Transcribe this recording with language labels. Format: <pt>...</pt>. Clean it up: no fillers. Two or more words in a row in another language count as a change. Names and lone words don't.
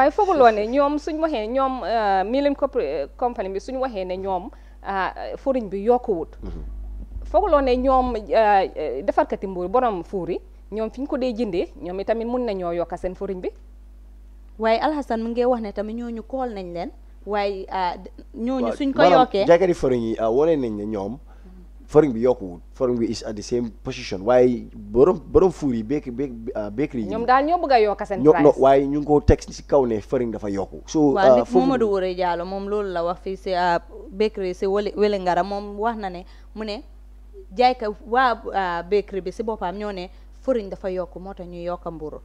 <wo>waaye fooguloo ne ñoom suñ waxee ñoom Milling company bi suñ waxee ne ñoom furiñ bi yokkuwut fooguloo ne ñoom defarkati mbuuru borom fuur yi ñoom fi ñu ko dee jëndee ñoom itamit mun nañoo yokka seen furiñ bi waaye Alhasan mu ngi wax ne tamit ñooñu kool nañ leen waaye ñooñu suñ ko yokkee jaaykati fariñ yi wane nañ ne ñoom fariñ bi yokkuwul fariñ bi</wo> <en>is at the same position</en> <wo>waaye borom fuur yi bakery yi ñoom daal ñoo bëgg a yokka seen price waaye ñu ngi ko teg si kaw ne fariñ dafa yokku so waaw Momadou Wure Diallo moom loolu la wax fii si bakery si Wellingara moom wax na ne mu ne jaayka waa bakery bi si boppam ñoo ne fariñ dafa yokku moo tax ñu yokka mburu</wo>